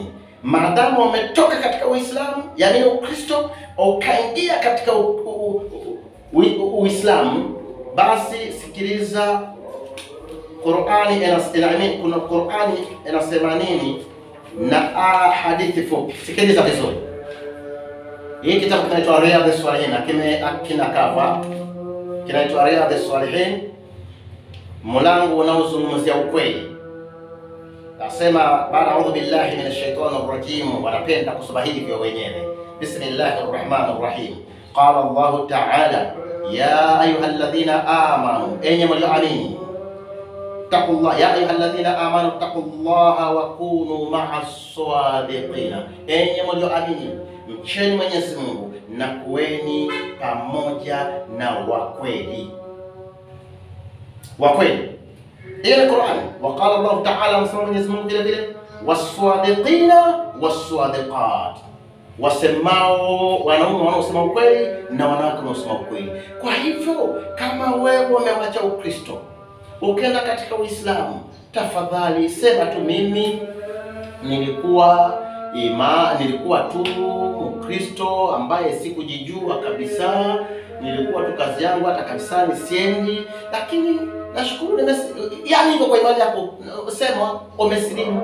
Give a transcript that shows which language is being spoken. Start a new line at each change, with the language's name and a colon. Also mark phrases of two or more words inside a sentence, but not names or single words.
Swahili: Maadamu wametoka katika Uislamu, yani Ukristo, ukaingia katika Uislamu, basi sikiliza Qur'ani kuna Qur'ani inasema nini na hadithi fupi. Sikiliza vizuri. Hii kitabu kinaitwa Riyadhus Salihin, kina kafa kinaitwa Riyadhus Salihin, mlango unaozungumzia ukweli. Nasema baada
Arabic: أعوذ بالله من الشيطان الرجيم,
Swahili: wanapenda kusoma hivyo wenyewe.
Arabic: بسم الله الرحمن الرحيم. قال الله تعالى يا أيها الذين آمنوا,
Swahili: enyi mlioamini,
Arabic: اتقوا الله يا أيها الذين آمنوا اتقوا الله وكونوا مع الصادقين,
Swahili: enyi mlioamini mcheni Mwenyezi Mungu na kuweni pamoja na wakweli. Wakweli. Ile Qur'an.
Arabic: وقال الله تعالى,
Swahili: msema Mwenyezi Mungu vile vile,
Arabic: والصادقين والصادقات,
Swahili: wasemao, wanaume wanaosema ukweli na wanawake wanaosema ukweli. Kwa hivyo kama wewe umewacha Ukristo ukaenda katika Uislamu, tafadhali sema tu mimi nilikuwa tu Mkristo ambaye sikujijua kabisa, nilikuwa tu kazi yangu hata kabisa nisiendi, lakini nashukuru yani hivyo kwa imani yako sema umesilimu.